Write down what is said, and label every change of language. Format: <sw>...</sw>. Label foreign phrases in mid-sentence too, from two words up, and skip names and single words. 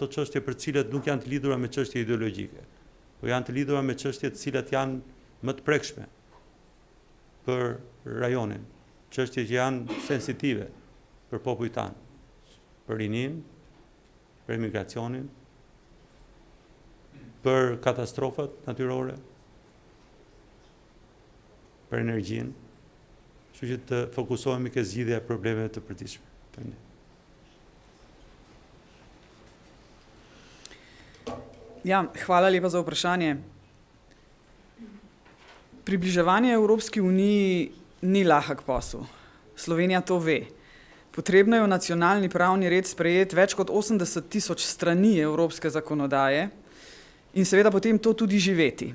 <sq>çështje për të cilat nuk janë të lidhura me çështje ideologjike, por janë të lidhura me çështje të cilat janë më të prekshme për rajonin, çështje që janë sensitive për popujt tanë, për rinin, për emigracionin, për katastrofat natyrore, për energjinë, kështu që të fokusohemi ke zgjidhja e problemeve të përditshme.</sq> <sl>Ja, hvala lepa za vprašanje. Približevanje Evropski uniji ni lahek posel. Slovenija to ve. Potrebno je v nacionalni pravni red sprejeti več kot 80.000 strani evropske zakonodaje in seveda potem to tudi živeti.</sl>